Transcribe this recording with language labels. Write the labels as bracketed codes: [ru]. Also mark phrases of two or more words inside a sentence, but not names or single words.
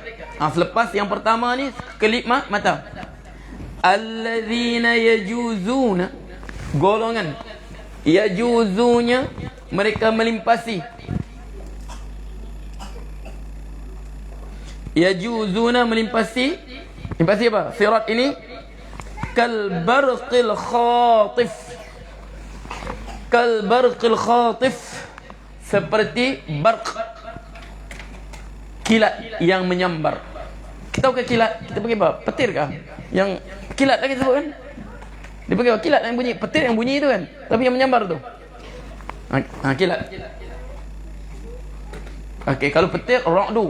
[ms] Selepas yang pertama ni kelip mata. [ar] الذين يجوزون, [ms] golongan yajuzunya, mereka melimpasi. Yajuzuna melimpasi. Limpasi apa? Sirat ini [ar] كالبرق الخاطف. كالبرق الخاطف, [ms] seperti barq, kilat yang menyambar. Kita tahu ke kilat? Kita pakai apa? Petir kah? Yang kilat lagi sebut kan? Dia pakai apa? Kilat yang bunyi, petir yang bunyi itu kan? Tapi yang menyambar tu. Kilat. Okey, kalau petir ra'du.